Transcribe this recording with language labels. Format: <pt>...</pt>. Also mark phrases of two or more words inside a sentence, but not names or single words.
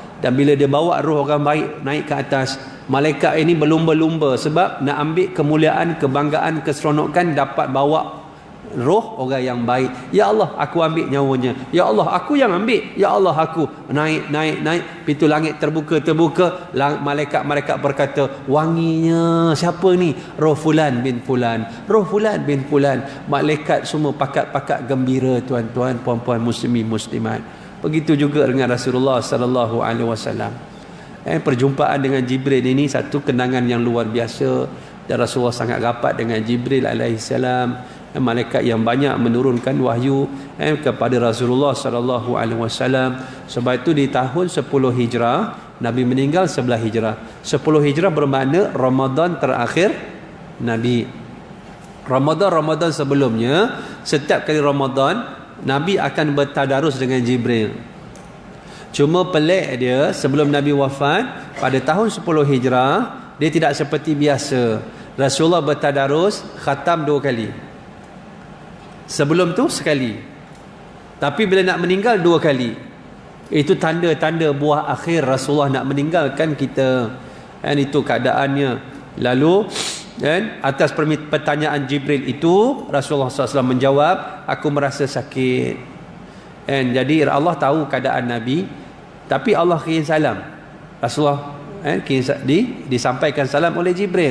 <ms>Dan bila dia bawa roh orang baik naik ke atas, malaikat ini berlumba-lumba sebab nak ambil kemuliaan, kebanggaan, keseronokan, dapat bawa roh orang yang baik. Ya Allah, aku ambil nyawanya. Ya Allah, aku yang ambil. Ya Allah, aku naik. Pintu langit terbuka. Malaikat berkata, wanginya siapa ni? Roh fulan bin fulan. Roh fulan bin fulan. Malaikat semua pakat-pakat gembira, tuan-tuan, puan-puan, muslimin, muslimat. Begitu juga dengan Rasulullah</ms> <ar>صلى الله عليه وسلم.</ar> <ms>Perjumpaan dengan Jibril ini satu kenangan yang luar biasa. dan Rasulullah sangat rapat dengan Jibril alaihissalam, malaikat yang banyak menurunkan wahyu kepada Rasulullah</ms> <ar>صلى الله عليه وسلم.</ar> <ms>Sebab itu di tahun 10 Hijrah Nabi meninggal 11 Hijrah. 10 Hijrah bermakna Ramadan terakhir Nabi. Ramadan sebelumnya, setiap kali Ramadan Nabi akan bertadarus dengan Jibril. Cuma pelik dia, sebelum Nabi wafat pada tahun 10 Hijrah, dia tidak seperti biasa. Rasulullah bertadarus khatam 2 kali. Sebelum tu sekali. Tapi bila nak meninggal 2 kali. Itu tanda-tanda buah akhir Rasulullah nak meninggalkan kita. Dan itu keadaannya. Lalu atas pertanyaan Jibril itu, Rasulullah SAW menjawab, aku merasa sakit. Jadi Allah tahu keadaan Nabi, tapi Allah kirim salam. Rasulullah disampaikan salam oleh Jibril.</ms>